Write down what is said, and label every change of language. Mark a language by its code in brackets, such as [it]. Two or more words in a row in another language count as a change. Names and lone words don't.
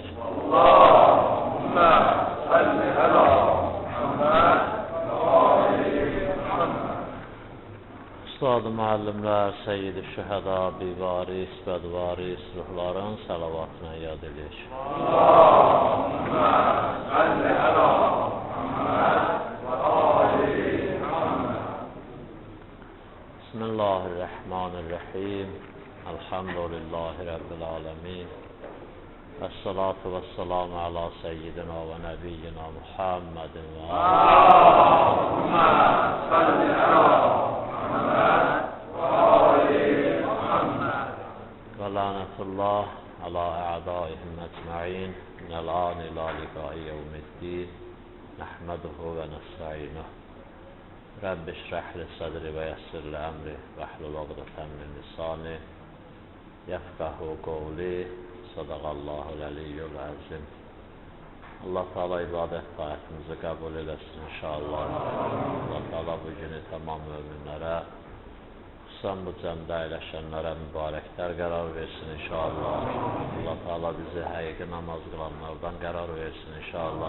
[ar] اللهم صل على محمد وآل محمد. [az] Ustad-ı müəllimlər, Seyyid-i Şühəda, Bivaris, Bədvaris ruhların salavatına yad edir. [ar] اللهم صل على محمد وآل محمد. بسم الله الرحمن الرحيم. الحمد لله رب العالمين والصلاة والسلام على سيدنا ونبينا محمد و اللهم صل على محمد وآل محمد. ولعنة الله على أعدائهم أجمعين من الآن إلى لقاء يوم الدين نحمده ونستعينه. رب اشرح لي صدري ويسر لي أمري واحلل عقدة من لساني يفقهوا قولي. صدق الله العلي العظيم. [az] Allah Teala ibadət taatimizi qəbul eləsin inşallah. Allah Teala bu günü tamam müminlərə, xüsusən bu cəmdə əyləşənlərə mübarəklər qərar versin inşallah. Allah Teala bizi həqiqi namaz qılanlardan qərar versin inşallah.